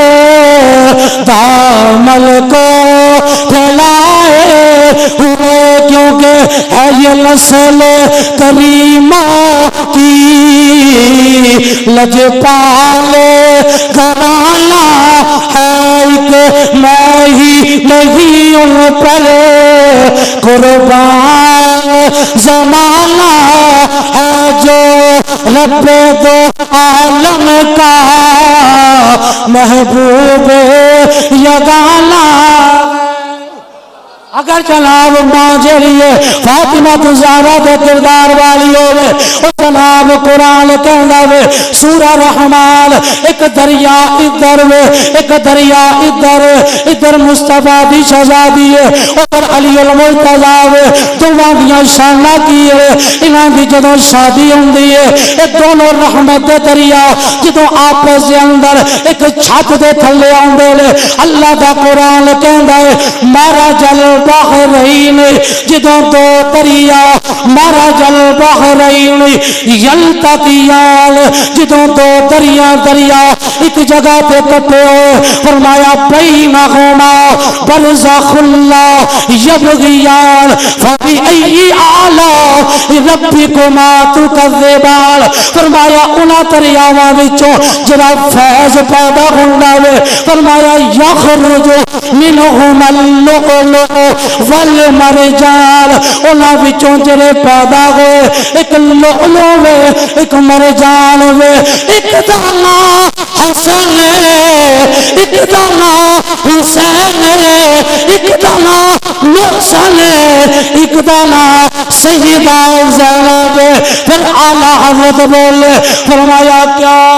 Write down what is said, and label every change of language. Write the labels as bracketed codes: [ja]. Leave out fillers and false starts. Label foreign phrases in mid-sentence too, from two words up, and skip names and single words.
[ur] دامن کو پھیلائے ہوئے کیونکہ ہے یہ نسل کریمہ کی لجپال گھرانا ہے کہ میں ہی نہیں ان پر قربان زمانہ ہے جو رب دو عالم کا [pa] محبوب یگانہ اگر جناب ماں جڑی ہے فاطمہ زہرا دے کردار والی ہوے او جناب قرآن کہندا وے سورہ رحمان ایک دریا ادھر وے ایک دریا ادھر مصطفیٰ دی شہزادی ہے ادھر علی المرتضیٰ وے دوواں دیاں شاناں کی ہے انہاں دی جدوں شادی ہوندی ہے اے دونوں رحمت دے دریا جدوں آپس دے اندر ایک چھت دے تھلے آندے نے اللہ دا قرآن کہندا ہے [ar] مارا جل بحرین [pa] جدوں دو دریا [ar] مارا جل بحرین یلتقیان [pa] جدوں دو دریا ایک جگہ پہ کٹے ہوئے فرمایا [ar] بینہما برزخ اللہ یبغیان فبأی آلاء ربکما تکذبان [pa] فرمایا انہاں دریاواں وچوں جڑا فیض پیدا ہوندا وے فرمایا [ar] یخرج منہما اللؤلؤ والمرجان [pa] انہاں وچوں جڑے پیدا ہوئے ایک لؤلؤ وے ایک مرجان وے ایک دا نام حسن ایک دا نام حسین ایک دا نام محسن ایک دا نام سیدہ زینب پھر اعلیٰ حضرت بولے فرمایا کیا